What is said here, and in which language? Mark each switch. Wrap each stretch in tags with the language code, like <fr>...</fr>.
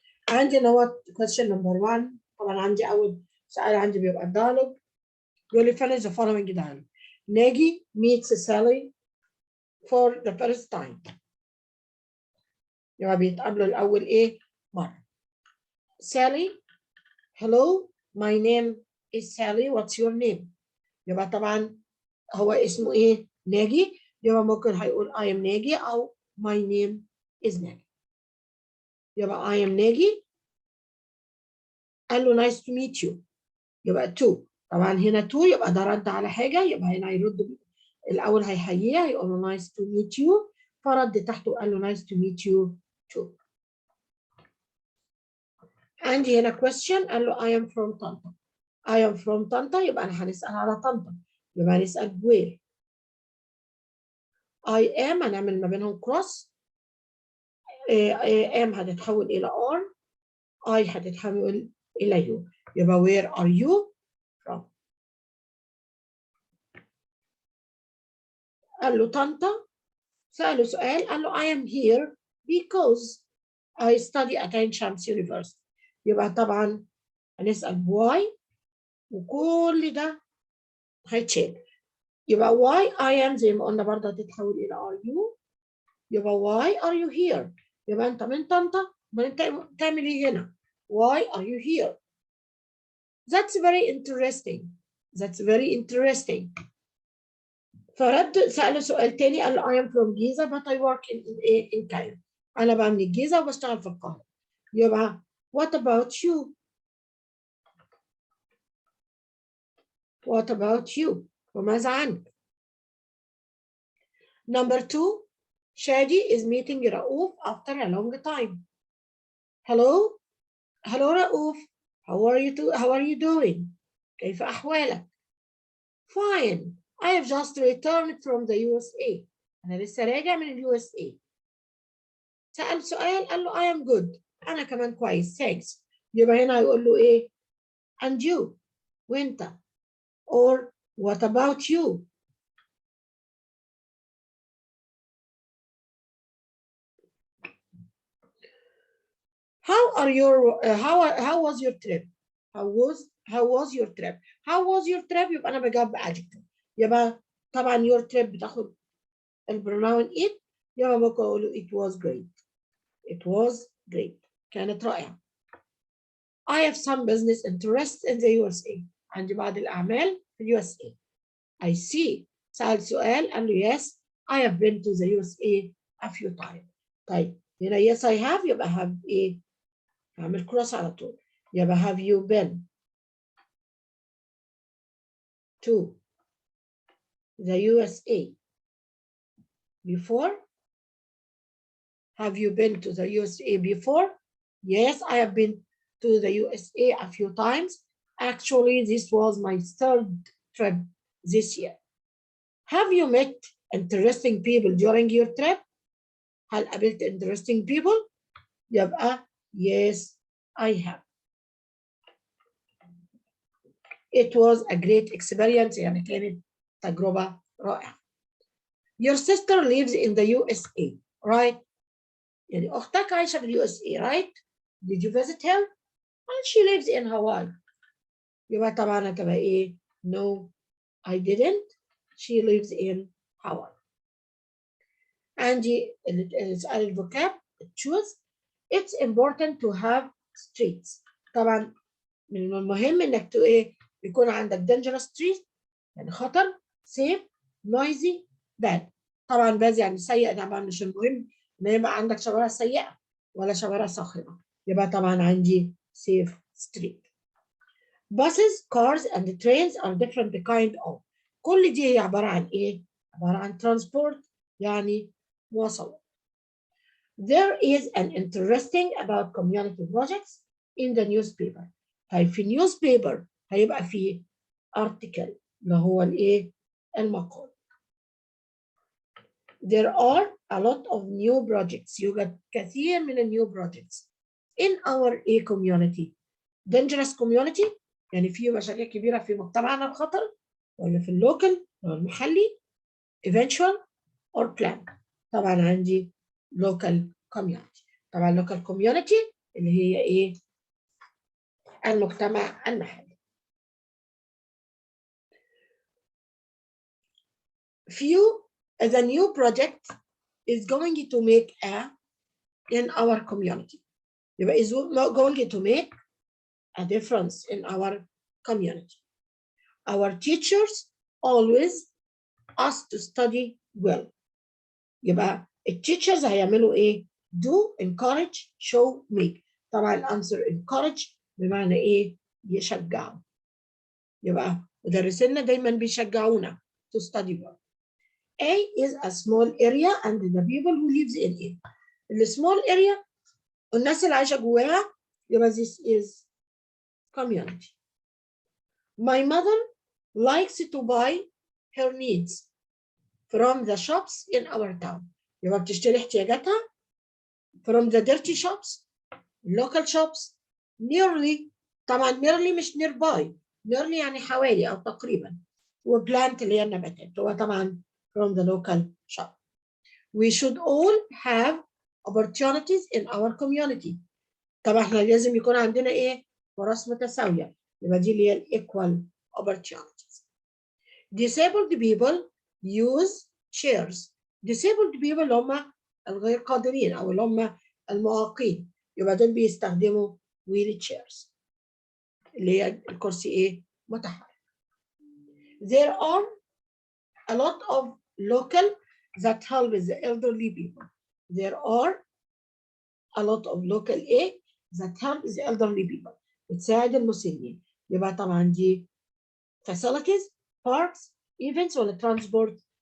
<ar>عندي نوت</ar> <en>question number 1.</en> <ar>طبعا عندي أول سؤال عندي بيبقى الديالوج. يقول لي</ar> <en>finish the following dialogue. Nagi meets Sally for the first time.</en> <ar>يبقى بيتقابلوا الأول إيه؟ مرة.</ar> <en>Sally, hello, my name is Sally. What's your name?</en> <ar>يبقى طبعا هو اسمه إيه؟ ناجي. يبقى ممكن هيقول</ar> <en>I am Nagi أو my name is Nagi. يبقى I am Nagi.</en> <ar>قال له</ar> <en>nice to meet you.</en> <ar>يبقى to. طبعا هنا to يبقى ده رد على حاجه، يبقى هنا هيرد الاول هيحييها هيقول له</ar> <en>nice to meet you،</en> <ar>فرد تحته قال له</ar> <en>nice to meet you too.</en> <ar>عندي هنا question قال له</ar> <en>I am from</en> <ar>طنطا. I am from طنطا يبقى انا هنسال على طنطا، يبقى هنسال where.</ar> <en>I am</en> <ar>هنعمل ما بينهم</ar> <en>cross. am</en> <ar>هتتحول الى</ar> <en>r، I هتتحول الى you، يبقى where are you from.</en> <ar>قال له</ar> <en>Tanta,</en> <ar>سأله سؤال قال له</ar> <en>I am here because I study at Ain Shams University.</en> <ar>يبقى طبعا هنسأل why وكل ده هيتشال. يبقى why I am زي ما قلنا برضه هتتحول إلى</ar> <en>are you. يبقى why are you here.</en> <ar>يبقى أنت من طنطا، ما أنت تعمل إيه هنا؟</ar> <en>Why are you here? That's very interesting. That's very interesting.</en> <ar>فرد سأله سؤال تاني قال له</ar> <en>I am from Giza but I work in Cairo.</en> <ar>أنا بقى من الجيزة وبشتغل في القاهرة.</ar> <en>يبقى what about you? What about you?</en> <ar>وماذا عنك؟ Number 2.</ar> <en>Shadi is meeting Raouf after a long time. Hello? Hello Raouf. How are you doing?</en> <ar>كيف أحوالك؟ Fine.</ar> <en>I have just returned from the USA.</en> <ar>أنا لسه راجع من USA. سأل سؤال قال له</ar> <en>I am good.</en> <ar>أنا كمان كويس. Thanks. يبقى هنا هيقول له إيه؟</ar> <en>And you.</en> <ar>وأنت.</ar> <en>Or what about you? How was your trip? How was your trip? How was your trip؟</en> <ar>يبقى أنا بجاوب</ar> <en>adjective.</en> <ar>يبقى طبعا your trip بتاخد البروناون it. يبقى ممكن أقول له</ar> <en>it was great. It was great.</en> <ar>كانت رائعة.</ar> <en>I have some business interests in the USA.</en> <ar>عندي بعض الأعمال في USA.</ar> <en>I see.</en> <ar>سأل سؤال قال له</ar> <en>yes, I have been to the USA a few times.</en> <ar>طيب هنا</ar> <en>yes I have</en> <ar>يبقى have إيه؟ هعمل cross على طول.</ar> <en>يبقى have you been to the USA before? Have you been to the USA before? Yes, I have been to the USA a few times. Actually, this was my third trip this year. Have you met interesting people during your trip?</en> <ar>هل قابلت</ar> <en>interesting people؟ يبقى yes, I have. It was a great experience.</en> <ar>يعني كانت تجربة رائعة.</ar> <en>Your sister lives in the USA, right?</en> <ar>يعني أختك عايشة في USA, right?</ar> <en>Did you visit her? And she lives in Hawaii.</en> <ar>يبقى طبعا هتبقى إيه؟</ar> <en>No, I didn't. She lives in Hawaii.</en> <ar>عندي السؤال الفوكاب choose.</ar> <en>It's important to have streets.</en> <ar>طبعا من المهم انك ايه يكون عندك dangerous streets يعني خطر، safe, noisy, bad. طبعا bad يعني سيء. طبعا مش المهم ان يبقى عندك شوارع سيئة ولا شوارع صاخبة. يبقى طبعا عندي safe street.</ar> <en>Buses, cars and trains are different kind of.</en> <ar>كل دي هي عبارة عن ايه؟ عبارة عن transport يعني مواصلات.</ar> <en>There is an interesting about community projects in the newspaper.</en> <ar>طيب في newspaper هيبقى فيه article اللي هو الايه؟ المقال.</ar> <en>There are a lot of new projects.</en> <ar>يوجد كثير من</ar> <en>new projects in our community.</en> <ar>Dangerous community يعني في مشاريع كبيرة في مجتمعنا الخطر، ولا في اللوكال أو المحلي،</ar> <en>eventual or planned.</en> <ar>طبعا عندي local community. طبعا local community اللي هي ايه؟ المجتمع المحلي.</ar> <en>The new project is going to make in our community. يبقى is going to make a difference in our community. Our teachers always ask to study well.</en> <ar>يبقى التيتشرز هيعملوا ايه؟ do, encourage, show, make. طبعا الانسر encourage بمعنى ايه؟ يشجعوا. يبقى مدرسينا دايما بيشجعونا</ar> <en>to study well. A is a small area and the people who lives in it. The small area</en> <ar>الناس اللي عايشة جواها، يبقى</ar> <en>this is community. My mother likes to buy her needs from the shops in our town.</en> <ar>يبقى بتشتري احتياجاتها</ar> <en>from the dirty shops, local shops, nearly.</en> <ar>طبعا nearly مش nearby. nearly يعني حوالي أو تقريبا. وplant اللي هي النباتات. هو طبعا</ar> <en>from the local shop. We should all have opportunities in our community.</en> <ar>طبعا احنا لازم يكون عندنا ايه؟ فرص متساوية. يبقى دي اللي هي equal opportunities.</ar> <en>Disabled people use chairs.</en> <ar>Disabled people اللي هم الغير قادرين أو اللي هم المعاقين، يبقى دول بيستخدموا wheel chairs اللي هي الكرسي ايه؟ متحرك.</ar> <en>There are a lot of local that help the elderly people. There are a lot of local aid that help the elderly people.</en> <ar>بتساعد المسنين. يبقى طبعا دي facilities, parks, events ولا transport.</ar>